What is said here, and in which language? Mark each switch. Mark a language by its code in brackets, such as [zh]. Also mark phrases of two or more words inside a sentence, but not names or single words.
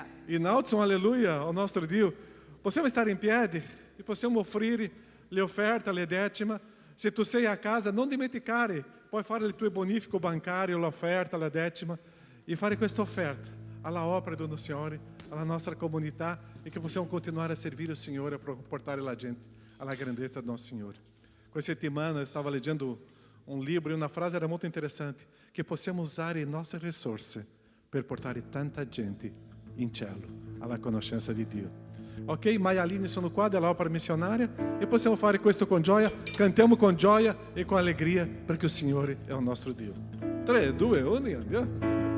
[it] Innalzo un alleluia ao nostro Dio. Possiamo stare in piedi e possiamo offrire le offerte, le decima. Se tu sei a casa, non dimenticare, puoi fare il tuo bonifico bancario, l'offerta, la decima e fare questa offerta alla opera do Signore, alla nostra comunità e che possiamo continuare a servire il Signore e portare la gente alla grandezza [pt] do nosso [it] Signore. Questa settimana [pt] eu estava [it] leggendo [pt] um livro e uma frase era muito interessante, que [it] possiamo usare le nostre risorse per portare tanta gente in cielo alla conoscenza di Dio. Ok, Maialine sono qua dell'opera missionaria e possiamo fare questo con gioia, cantiamo con gioia e con allegria perché il Signore è il nostro Dio. 3, 2, 1 e andiamo.